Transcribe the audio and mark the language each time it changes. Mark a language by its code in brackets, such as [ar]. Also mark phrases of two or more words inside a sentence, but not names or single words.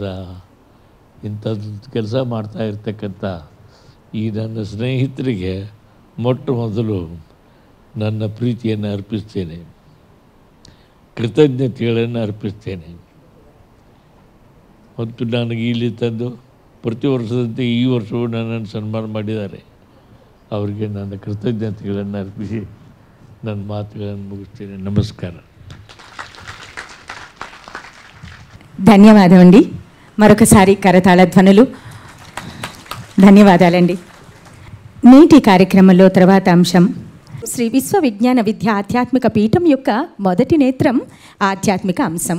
[kn] ಇಂಥದ್ದು ಕೆಲಸ ಮಾಡ್ತಾ ಇರ್ತಕ್ಕಂಥ ಈ ನನ್ನ ಸ್ನೇಹಿತರಿಗೆ ಮೊಟ್ಟ ಮೊದಲು ನನ್ನ ಪ್ರೀತಿಯನ್ನು ಅರ್ಪಿಸ್ತೇನೆ, ಕೃತಜ್ಞತೆಗಳನ್ನು ಅರ್ಪಿಸ್ತೇನೆ. ಮತ್ತು ನನಗೆ ಇಲ್ಲಿ ತಂದು ಪ್ರತಿ ವರ್ಷದಂತೆ ಈ ವರ್ಷವೂ ನನ್ನನ್ನು ಸನ್ಮಾನ ಮಾಡಿದ್ದಾರೆ. ಅವರಿಗೆ ನನ್ನ ಕೃತಜ್ಞತೆಗಳನ್ನು ಅರ್ಪಿಸಿ ನನ್ನ ಮಾತುಗಳನ್ನು ಮುಗಿಸ್ತೇನೆ. ನಮಸ್ಕಾರ. [te] ధన్యవాదమండి. మరొకసారి కరతాళ ధ్వనులు. ధన్యవాదాలండి. నేటి కార్యక్రమంలో తర్వాత అంశం శ్రీ విశ్వవిజ్ఞాన విద్య ఆధ్యాత్మిక పీఠం యొక్క మొదటి నేత్రం ఆధ్యాత్మిక అంశం.